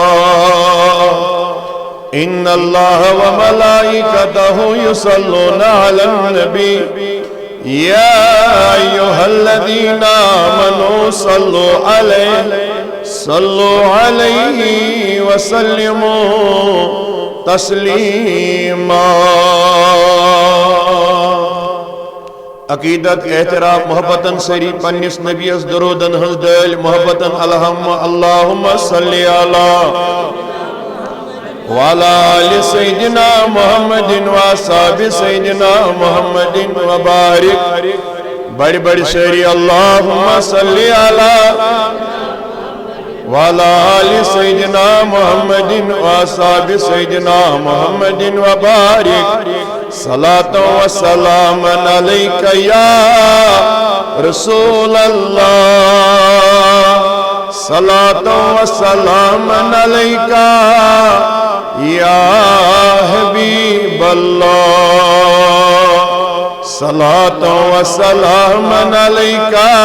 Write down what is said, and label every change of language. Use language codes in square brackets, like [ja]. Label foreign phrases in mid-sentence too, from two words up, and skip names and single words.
[ar] إن الله وملائكته يصلون على النبي يا أيها الذين آمنوا صلوا عليه وسلموا تسلیما [ks] عقیدت احترام محبتن سری پنس نبیس درودن ہنز دل محبتن [ar] اللہم صلی علی وعلى آل سيدنا محمد وصحاب سيدنا محمد وبارك [ks] بڑی بڑی شعری [ar] اللہم صلی علی وعلى آل سيدنا محمد وصحاب سيدنا محمد وبارك صلاة وسلام عليك يا رسول الله صلاة وسلام عليك يا حبيب الله صلاة وسلام عليك